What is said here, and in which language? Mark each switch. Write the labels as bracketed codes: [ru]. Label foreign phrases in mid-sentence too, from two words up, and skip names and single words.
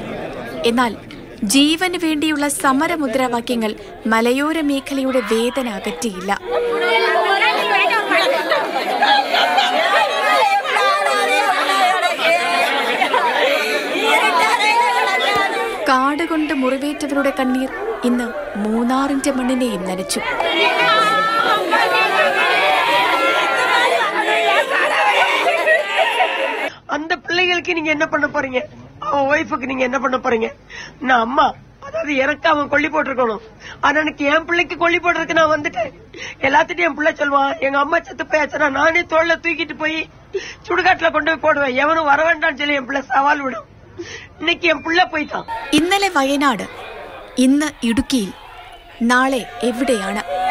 [ml] എന്നാൽ ജീവന് വേണ്ടിയുള്ള സമരമുദ്രാവാക്യങ്ങൾ മലയോര മേഖലയുടെ വേദന അകറ്റിയില്ല. കാടുകൊണ്ട് മുറിവേറ്റവരുടെ കണ്ണീർ ഇന്ന് മൂന്നാറിന്റെ മണ്ണിനെയും നനച്ചു. [ta] அந்த பிள்ளைகளுக்கு நீங்க என்ன பண்ண போறீங்க? அவன் ஒய்ஃபுக்கு நீங்க என்ன பண்ண போறீங்க? நான் அம்மா, அதாவது எனக்கு அவன் கொல்லி போட்டிருக்கணும். ஆனா எனக்கு என் பிள்ளைக்கு கொல்லி போட்டிருக்கு. நான் வந்துட்டேன். எல்லாத்திட்டும் என் பிள்ளை சொல்லுவான், எங்க அம்மா செத்து போயாச்சுன்னா நானே தோல்ல தூக்கிட்டு போய் சுடுகாட்டிலே கொண்டுபோய் போடுவே, எவனும் வர வேண்டாம்னு சொல்லி என் பிள்ளை சவால் விடும். இன்னைக்கு என் பிள்ளை போய்தான். [ml] ഇന്നലെ വയനാട്, ഇന്ന് ഇടുക്കിയിൽ, നാളെ എവിടെയാണ്?